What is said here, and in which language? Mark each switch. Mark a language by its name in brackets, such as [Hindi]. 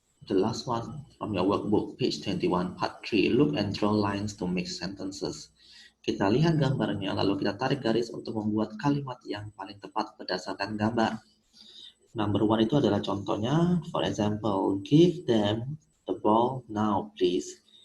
[English] The last one from your workbook, page 21, part 3. Look and draw lines to make sentences. [Indonesian] Kita lihat gambarnya, lalu kita tarik garis untuk membuat kalimat yang paling tepat berdasarkan gambar. Number 1 itu adalah contohnya. [English] For example, give them the ball now, please.